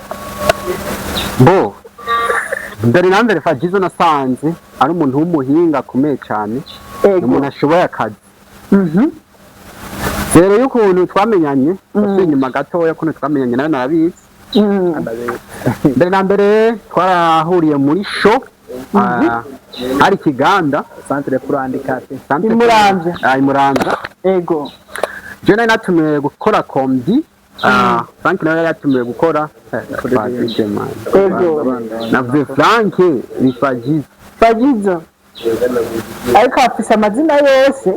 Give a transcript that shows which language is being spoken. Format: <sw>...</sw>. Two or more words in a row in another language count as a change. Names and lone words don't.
<rn>bo mbere na mbere FA-JIZZO nasanze ari umuntu w'umuhinga akomeye cyane umuntu ashoboye akazi rero y'ukuntu twamenyanye asuye inyuma gatoya ukuntu twamenyanye nawe narabizi mbere na mbere twarahuriye muri show hari Kiganda</rn> <fr>centre pour handicapé</fr> <rn>imuramvya ego je nari natumiwe gukora comedy Frank nawe yatumiwe gukora ego navuze Frank ni FA-JIZZO ariko afise amazina yose</rn>